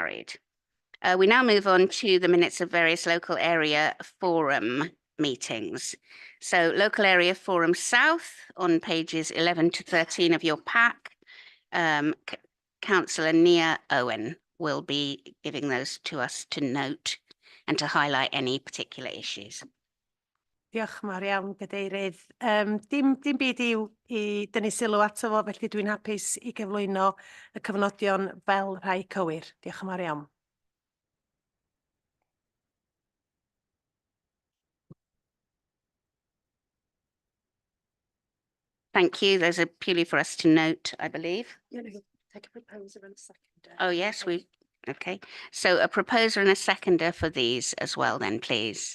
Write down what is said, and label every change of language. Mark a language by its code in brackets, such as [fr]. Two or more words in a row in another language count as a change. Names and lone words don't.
[en] We now move on to the minutes of various local area forum meetings. So Local Area Forum South on pages 11 to 13 of your pack. Councillor Nia Owen will be giving those to us to note and to highlight any particular issues. [cy] Diolch yn fawr iawn, Gadeirydd. Dim byd i dynnu sylw ato fo, felly dwi'n hapus i gyflwyno y cyfnodion fel rhai cywir. Diolch yn fawr iawn. [en] Thank you. Those are purely for us to note, I believe. Take a proposer and a seconder. Oh, yes, okay. So a proposer and a seconder for these as well then, please.